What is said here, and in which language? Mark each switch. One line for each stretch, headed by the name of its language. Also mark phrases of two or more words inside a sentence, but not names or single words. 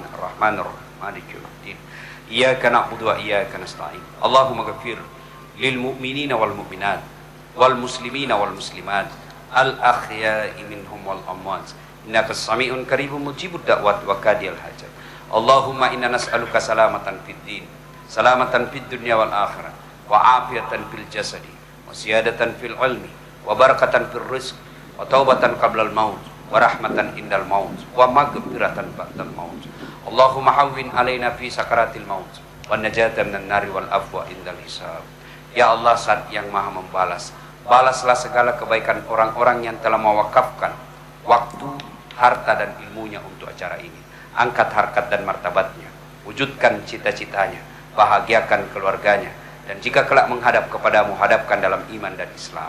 Arabic: الرحمن الرحيم مالك يوم الدين. إياك نعبد وإياك نستعين اللهم اغفر للمؤمنين والمؤمنات والمسلمين والمسلمات الأحياء منهم والأموات. إنك سميع قريب مجيب الدعوات وقاضي الحاجات. اللهم إنا نسألك سلامة في الدين وسلامة في الدنيا والآخرة وعافية في الجسد وزيادة في العلم وبركة في الرزق وتوبة قبل الموت ورحمة عند الموت ومغفرة بعد الموت. اللهم هون علينا في سكرات الموت والنجاة من النار والعفو عند الحساب.
Indonesian: Ya Allah, Zat yang Maha membalas, balaslah segala kebaikan orang-orang yang telah mewakafkan waktu, harta dan ilmunya untuk acara ini. Angkat harkat dan martabatnya, wujudkan cita-citanya, bahagiakan keluarganya, dan jika kelak menghadap kepadamu, hadapkan dalam iman dan Islam.